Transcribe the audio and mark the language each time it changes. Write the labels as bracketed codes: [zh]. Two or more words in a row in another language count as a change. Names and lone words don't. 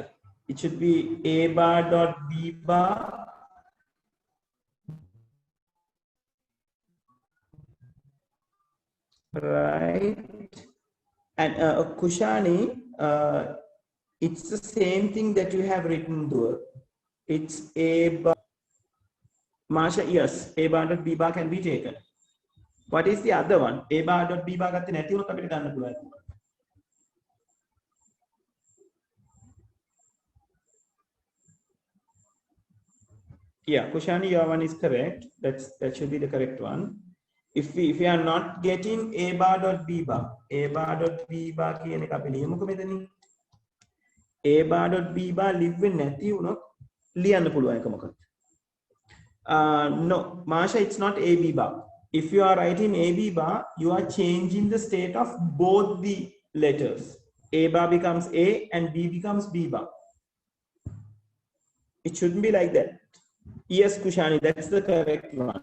[en] It should be A bar dot B bar right, and Kushani, it's the same thing that you have written there. It's A bar. Marsha, yes, A bar dot B bar can be taken. What is the other one? A bar dot B bar [si] gatte නැති වුණොත් අපිට ගන්න පුළුවන්. [en] Yeah, Kushani, your one is correct. That should be the correct one. If we are not getting A bar dot B bar [si] කියන එක අපි ලියමුකෝ මෙතනින්. [en] A bar dot B bar live [si] වෙන්නේ නැති වුණොත් ලියන්න පුළුවන් එක මොකක්ද? [en] No, Marsha, it's not A B bar. If you are writing A B bar, you are changing the state of both the letters. A bar becomes A and B becomes B bar. It shouldn't be like that. Yes, Kushani, that's the correct one.